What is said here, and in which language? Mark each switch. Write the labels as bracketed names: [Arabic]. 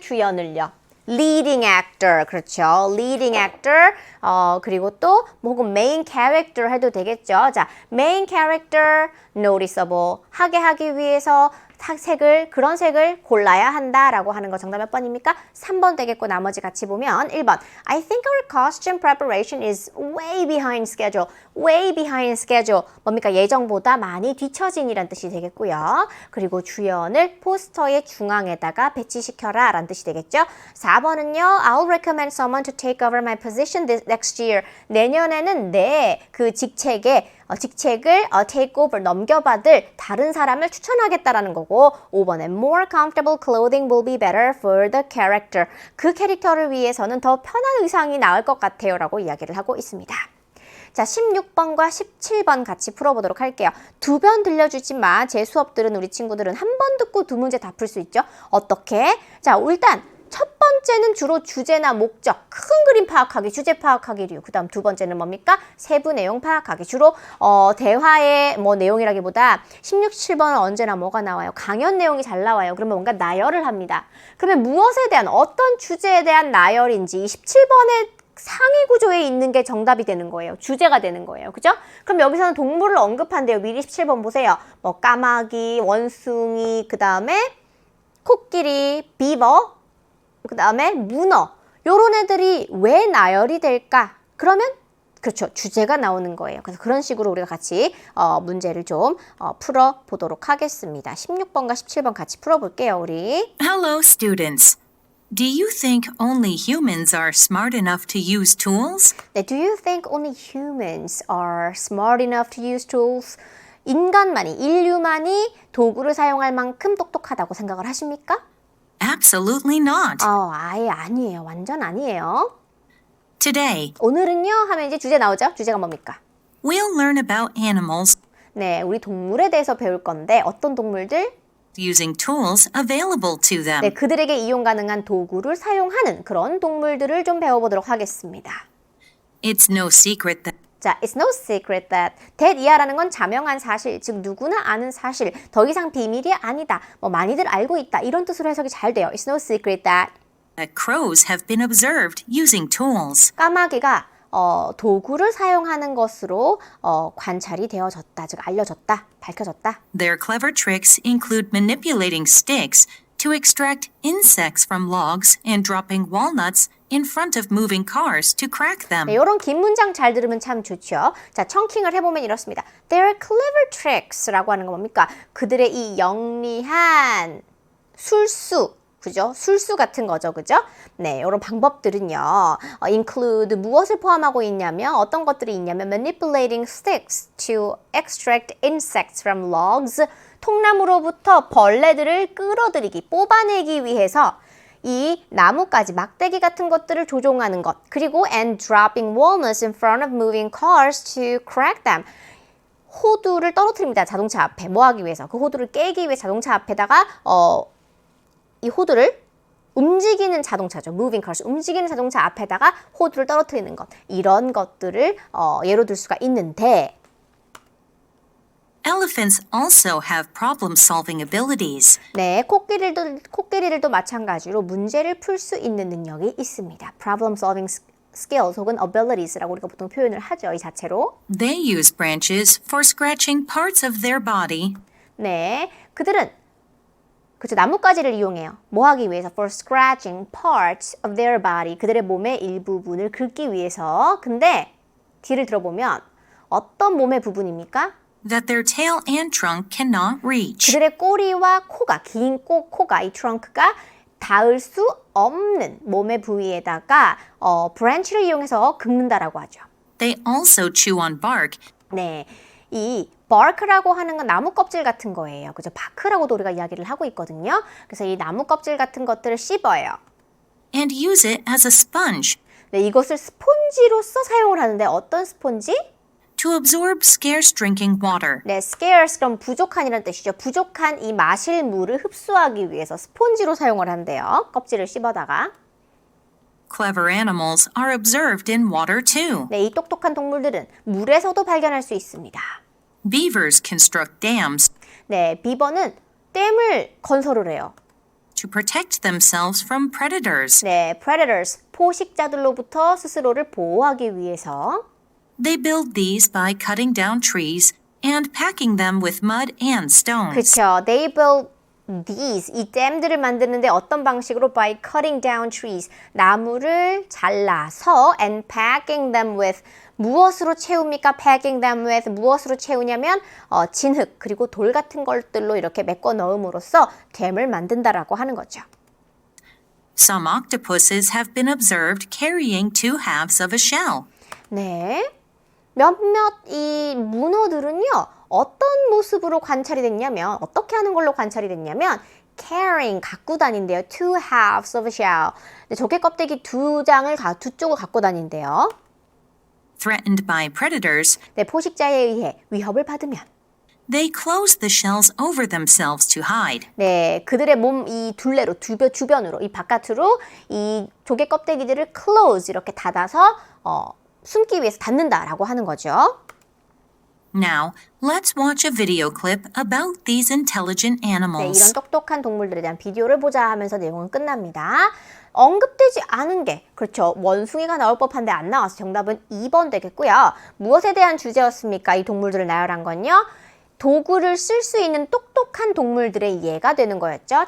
[Korean] 주연을요. [English] leading actor, [Korean] 그렇죠. [English] leading actor, [Korean] 그리고 또 혹은 [English] main character [Korean] 해도 되겠죠. 자, [English] main character, noticeable [Korean] 하게 하기 위해서 그런 색을 골라야 한다라고 하는 거 정답 몇 번입니까? 3번 되겠고 나머지 같이 보면 1번 [English] I think our costume preparation is way behind schedule. way behind schedule. [Korean] 뭡니까? 예정보다 많이 뒤처진이란 뜻이 되겠고요. 그리고 주연을 포스터의 중앙에다가 배치시켜라 라는 뜻이 되겠죠. 4번은요. [English] I'll recommend someone to take over my position next year. [Korean] 내년에는 내 그 직책을 [English] take over, [Korean] 넘겨받을 다른 사람을 추천하겠다라는 거고 5번에 [English] more comfortable clothing will be better for the character. [Korean] 그 캐릭터를 위해서는 더 편한 의상이 나을 것 같아요 라고 이야기를 하고 있습니다. 자, 16번과 17번 같이 풀어보도록 할게요. 2번 들려주지만 제 수업들은 우리 친구들은 한 번 듣고 2문제 다 풀 수 있죠. 어떻게? 자, 일단 첫 번째는 주로 주제나 목적, 큰 그림 파악하기, 주제 파악하기류. 그 다음 두 번째는 뭡니까? 세부 내용 파악하기. 주로 대화의 내용이라기보다 16, 17번은 언제나 뭐가 나와요? 강연 내용이 잘 나와요. 그러면 뭔가 나열을 합니다. 그러면 무엇에 대한 어떤 주제에 대한 나열인지 17번의 상위 구조에 있는 게 정답이 되는 거예요. 주제가 되는 거예요. 그죠? 그럼 여기서는 동물을 언급한대요. 미리 17번 보세요. 까마귀, 원숭이, 그 다음에 코끼리, 비버, 그 다음에 문어 요런 애들이 왜 나열이 될까? 그러면 그렇죠. 주제가 나오는 거예요. 그래서 그런 식으로 우리가 같이 문제를 좀 풀어보도록 하겠습니다. 16번과 17번 같이 풀어볼게요. 우리. [English] Hello, students. Do you think only humans are smart enough to use tools? [Korean] 네, [English] do you think only humans are smart enough to use tools? [Korean] 인간만이, 인류만이 도구를 사용할 만큼 똑똑하다고 생각을 하십니까? [English] Absolutely not. [Korean] 아예 아니에요. 완전 아니에요. [English] Today, [Korean] 오늘은요 하면 이제 주제 나오죠? 주제가 뭡니까? [English] we'll learn about animals [Korean] 네, 우리 동물에 대해서 배울 건데 어떤 동물들? [English] using tools available to them. [Korean] 네, 그들에게 이용 가능한 도구를 사용하는 그런 동물들을 좀 배워보도록 하겠습니다. [English] It's no secret that [Korean] 자, [English] it's no secret that [Korean] 이하라는 건 자명한 사실, 즉 누구나 아는 사실, 더 이상 비밀이 아니다, 뭐 많이들 알고 있다 이런 뜻으로 해석이 잘 돼요. [English] It's no secret that crows have been observed using tools. [Korean] 까마귀가 도구를 사용하는 것으로 관찰이 되어졌다, 즉 알려졌다, 밝혀졌다. [English] Their clever tricks include manipulating sticks to extract insects from logs and dropping walnuts in front of moving cars to crack them. [Korean] 네, 이런 긴 문장 잘 들으면 참 좋죠. 자, 청킹을 해보면 이렇습니다. [English] Their clever tricks [Korean] 라고 하는 건 뭡니까? 그들의 이 영리한 술수, 그죠? 술수 같은 거죠, 그죠? 네, 이런 방법들은요, include 무엇을 포함하고 있냐면 어떤 것들이 있냐면 [English] manipulating sticks to extract insects from logs, [Korean] 통나무로부터 벌레들을 끌어들이기, 뽑아내기 위해서 이 나뭇가지, 막대기 같은 것들을 조종하는 것, 그리고 [English] and dropping walnuts in front of moving cars to crack them. [Korean] 호두를 떨어뜨립니다. 자동차 앞에. 뭐 하기 위해서? 그 호두를 깨기 위해 자동차 앞에다가 이 호두를 움직이는 자동차죠. [English] moving cars. [Korean] 움직이는 자동차 앞에다가 호두를 떨어뜨리는 것. 이런 것들을 예로 들 수가 있는데 [English] Elephants also have problem-solving abilities. [Korean] 네, 코끼리들도 마찬가지로 문제를 풀 수 있는 능력이 있습니다. [English] problem solving skills [Korean] 혹은 abilities라고 우리가 보통 표현을 하죠. 이 자체로. [English] They use branches for scratching parts of their body [Korean] 네, 그들은 그렇죠. 나뭇가지를 이용해요. 뭐 하기 위해서? [English] For scratching parts of their body. [Korean] 그들의 몸의 일부분을 긁기 위해서. 근데 뒤를 들어보면 어떤 몸의 부분입니까? [English] that their tail and trunk cannot reach. [Korean] 그들의 꼬리와 코가, 긴 코가, 이 트렁크가 닿을 수 없는 몸의 부위에다가 브랜치를 이용해서 긁는다라고 하죠. [English] They also chew on bark [Korean] 네, 이 bark라고 하는 건 나무 껍질 같은 거예요. 그죠? 바크라고도 우리가 이야기를 하고 있거든요. 그래서 이 나무 껍질 같은 것들을 씹어요. [English] and use it as a sponge [Korean] 네, 이것을 스폰지로서 사용을 하는데 어떤 스폰지? [English] to absorb scarce drinking water. [Korean] 네, scarce 그럼 부족한이라는 뜻이죠. 부족한 이 마실 물을 흡수하기 위해서 스폰지로 사용을 한대요. 껍질을 씹어다가. [English] Clever animals are observed in water too. [Korean] 네, 이 똑똑한 동물들은 물에서도 발견할 수 있습니다. [English] Beavers construct dams [Korean] 네, 비버는 댐을 건설을 해요. [English] to protect themselves from predators. [Korean] 네, predators, 포식자들로부터 스스로를 보호하기 위해서. [English] They build these by cutting down trees and packing them with mud and stones. [Korean] 그렇죠. [English] They build these, [Korean] 이 댐들을 만드는데 어떤 방식으로? [English] By cutting down trees, [Korean] 나무를 잘라서 [English] and packing them with, [Korean] 무엇으로 채웁니까? [English] Packing them with, [Korean] 무엇으로 채우냐면 진흙 그리고 돌 같은 것들로 이렇게 메꿔 넣음으로써 댐을 만든다라고 하는 거죠. [English] Some octopuses have been observed carrying two halves of a shell. [Korean] 네, 몇몇 이 문어들은요 어떤 모습으로 관찰이 됐냐면 어떻게 하는 걸로 관찰이 됐냐면 carrying, 갖고 다닌대요. [English] two halves of a shell. [Korean] 네, 조개 껍데기 두 쪽을 갖고 다닌대요. [English] Threatened by predators, [Korean] 네, 포식자에 의해 위협을 받으면 [English] they close the shells over themselves to hide. [Korean] 네, 그들의 몸 이 둘레로 주변으로 이 바깥으로 이 조개 껍데기들을 close 이렇게 닫아서 숨기 위해서 닫는다라고 하는 거죠. [English] Now, let's watch a video clip about these intelligent [Korean] 네, [English] animals. [Korean] 이런 똑똑한 동물들에 대한 비디오를 보자 하면서 내용은 끝납니다. 언급되지 않은 게, 그렇죠. 원숭이가 나올 법한데 안 나와서 정답은 2번 되겠고요. 무엇에 대한 주제였습니까? 이 동물들을 나열한 건요. 도구를 쓸 수 있는 똑똑한 동물들의 예가 되는 거였죠.